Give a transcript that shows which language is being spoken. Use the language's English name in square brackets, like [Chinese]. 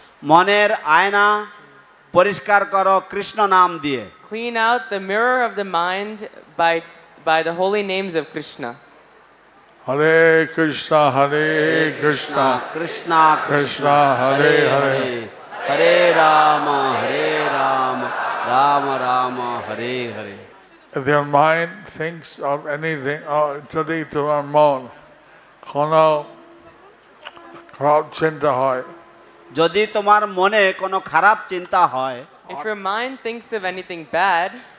[Bangla] মনের আয়না পরিষ্কার করো কৃষ্ণ নাম দিয়ে। [English] Clean out the mirror of the mind by the holy names of Krishna. [Sanskrit] Hare Krishna, Hare Krishna, Krishna Krishna Hare Hare. Hare Rama, Hare Rama, Rama Rama, Hare Hare. [English] If your mind thinks of anything, [Bangla] যদি তোমার মন কোনো খারাপ চিন্তা হয়, যদি তোমার মনে কোনো খারাপ চিন্তা হয়, [English] If your mind thinks of anything bad,